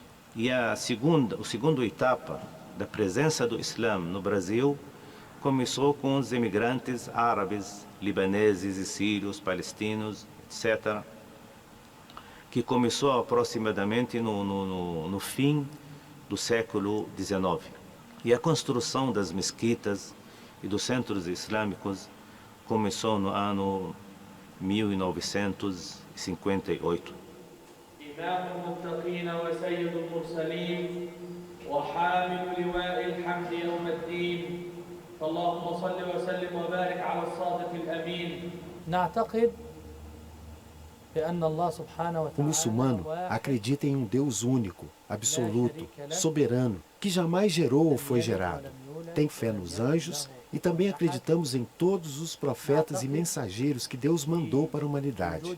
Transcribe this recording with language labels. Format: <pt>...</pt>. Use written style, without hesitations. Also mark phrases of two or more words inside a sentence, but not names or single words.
<pt>E a segunda etapa da presença do Islã no Brasil começou com os imigrantes árabes, libaneses e sírios, palestinos, etc., que começou aproximadamente no fim do século XIX. E a construção das mesquitas e dos centros islâmicos começou no ano 1958.</pt> <ar>إمام المتقين وسيد المرسلين وحامل لواء الحمد يوم الدين فاللهم صل وسلم وبارك على الصادق الأمين.</ar> <pt>نعتقد O muçulmano acredita em um Deus único, absoluto, soberano, que jamais gerou ou foi gerado. Tem fé nos anjos e também acreditamos em todos os profetas e mensageiros que Deus mandou para a humanidade.</pt>